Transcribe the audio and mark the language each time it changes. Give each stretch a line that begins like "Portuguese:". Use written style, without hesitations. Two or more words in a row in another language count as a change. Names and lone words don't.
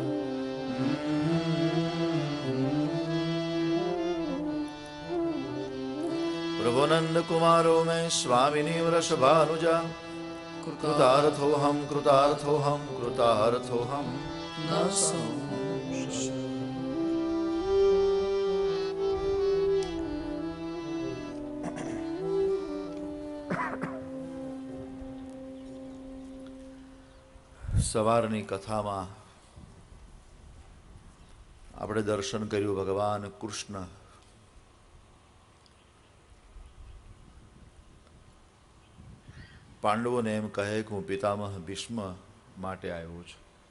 Sanskrit: प्रभुनंद कुमारो में स्वामिनी वृषभानुजा, कृतार्थोऽहं कृतार्थोऽहं कृतार्थोऽहं न संशय।
Gujarati: સવારની કથામાં આપણે દર્શન કર્યું ભગવાન કૃષ્ણ પાંડવોને એમ કહે કે હું પિતામહ ભીષ્મ માટે આવ્યો છું.